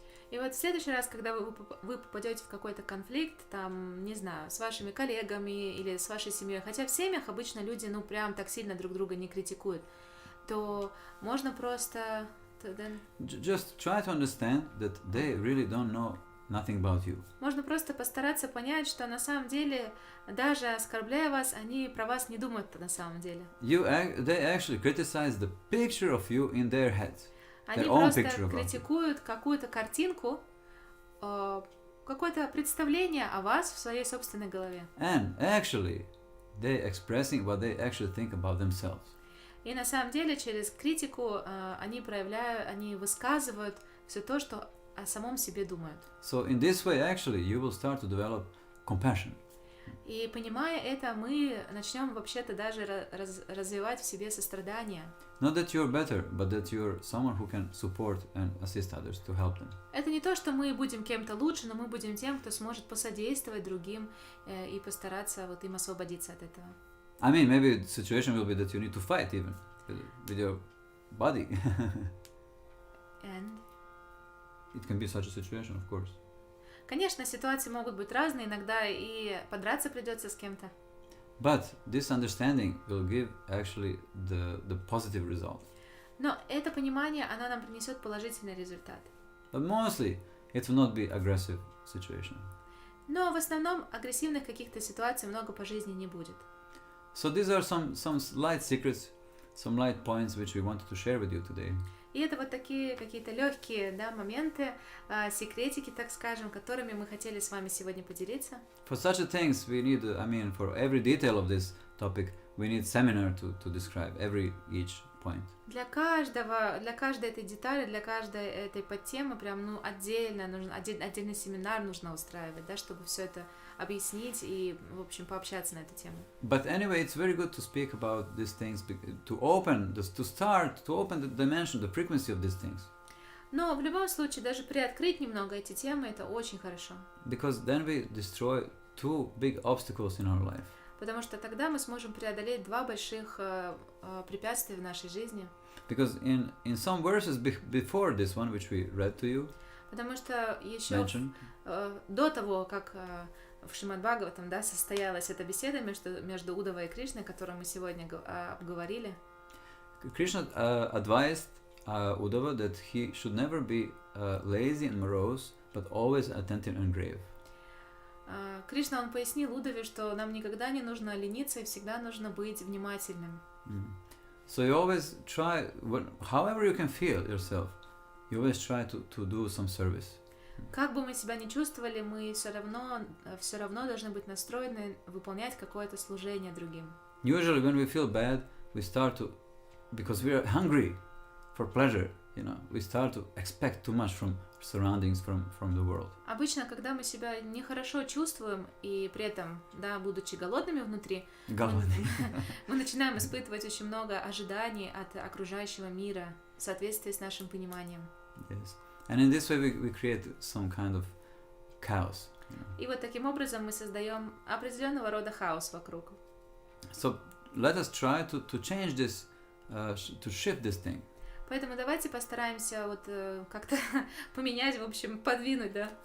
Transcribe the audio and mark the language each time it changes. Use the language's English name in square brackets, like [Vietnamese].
[Russian] И вот в следующий раз, когда вы попадете в какой-то конфликт, там, не знаю, с вашими коллегами или с вашей семьей, хотя в семьях обычно люди, ну, прям так сильно друг друга не критикуют, то можно просто... [English] Just try to understand that they really don't know nothing about you. [Russian] Можно просто постараться понять, что на самом деле, даже оскорбляя вас, они про вас не думают на самом деле. [English] They actually criticize the picture of you in their heads. [Russian] Они просто критикуют какую-то картинку, какое-то представление о вас в своей собственной голове. [English] And actually, they expressing what they actually think about themselves. [Russian] И на самом деле через критику они высказывают все то, что о самом себе думают. [English] So in this way, actually, you will start to develop compassion. [Russian] И понимая это, мы начнем вообще-то даже развивать в себе сострадание. [English] Not that you're better, but that you're someone who can support and assist others to help them. [Russian] Это не то, что мы будем кем-то лучше, но мы будем тем, кто сможет посодействовать другим и постараться вот им освободиться от этого. [English] I mean, maybe the situation will be that you need to fight even with your body. And? It can be such a situation, of course. [Russian] Конечно, ситуации могут быть разные, иногда и подраться придется с кем-то. [English] But this understanding will give actually the positive result. [Russian] Но это понимание, оно нам принесет положительный результат. [English] But mostly, it will not be aggressive situation. [Russian] Но в основном агрессивных каких-то ситуаций много по жизни не будет. [English] So these are some light secrets, some light points which we wanted to share with you today. [Russian] И это вот такие какие-то легкие, да, моменты, секретики, так скажем, которыми мы хотели с вами сегодня поделиться. [English] For such a things we need, for every detail of this topic, we need seminar to describe each point. [Russian] Для каждой этой детали, для каждой этой подтемы прям, отдельно нужно, отдельный семинар нужно устраивать, да, чтобы все это объяснить и, в общем, пообщаться на эту тему. [English] But anyway, it's very good to speak about these things, to open the dimension, the frequency of these things. [Russian] Но в любом случае, даже приоткрыть немного эти темы, это очень хорошо. [English] Because then we destroy two big obstacles in our life. [Russian] Потому что тогда мы сможем преодолеть два больших препятствия в нашей жизни. [English] Because in some verses before this one, which we read to you, [Russian] потому что еще до того, как в Шримад Бхагаватам, да, состоялась эта беседа между Уддавой и Кришной, которую мы сегодня обговорили, [English] Krishna advised Uddhava that he should never be lazy and morose, but always attentive and grave. [Russian] Кришна, он пояснил Уддаве, что нам никогда не нужно лениться и всегда нужно быть внимательным. [English] So you always try, however you can feel yourself, you always try to do some service. [Russian] Как бы мы себя ни чувствовали, мы все равно должны быть настроены выполнять какое-то служение другим. [English] Usually when we feel bad, we start to, because we are hungry for pleasure, we start to expect too much from surroundings, from the world. [Russian] Обычно, когда мы себя нехорошо чувствуем и при этом, да, будучи голодными внутри, мы начинаем испытывать очень много ожиданий от окружающего мира в соответствии с нашим пониманием. [English] Yes. And in this way we create some kind of chaos. [Russian] И вот таким образом мы создаем определенного рода хаос вокруг. [English] So let us try to change this, to shift this thing. [Russian] Поэтому давайте постараемся как-то поменять, в общем, подвинуть, да,